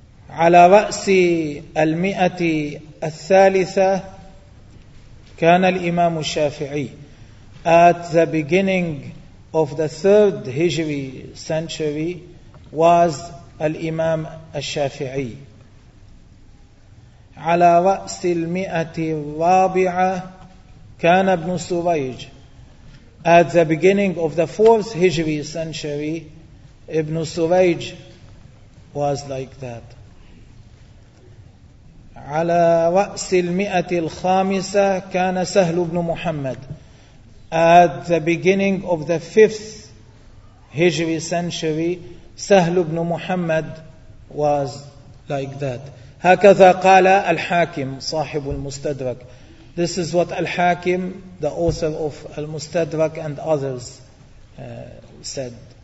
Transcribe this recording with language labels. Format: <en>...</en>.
<ar>على رأس المئة الثالثة كان الإمام الشافعي.</ar> <en>At the beginning of the third Hijri century was</en> <ar>الإمام الشافعي على رأس المئة الرابعة كان ابن سريج.</ar> <en>At the beginning of the 4th Hijri century, Ibn Suraj was like that.</en> <ar>على رأس المئة الخامسة كان سهل بن محمد.</ar> <en>At the beginning of the 5th Hijri century, سهل بن محمد was like that.</en> <ar>هكذا قال الحاكم صاحب المستدرك.</ar> <en>This is what Al-Hakim, the author of Al-Mustadrak and others, said.</en>